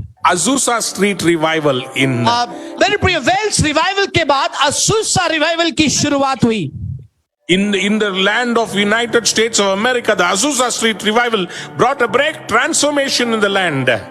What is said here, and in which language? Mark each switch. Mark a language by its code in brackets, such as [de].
[en] Azusa Street revival in [hi] मेरे प्रिय, Wales revival के बाद असूसा रिवाइवल की शुरुआत हुई। [en] in the land of United States of America. The Azusa Street revival brought a break transformation in the land.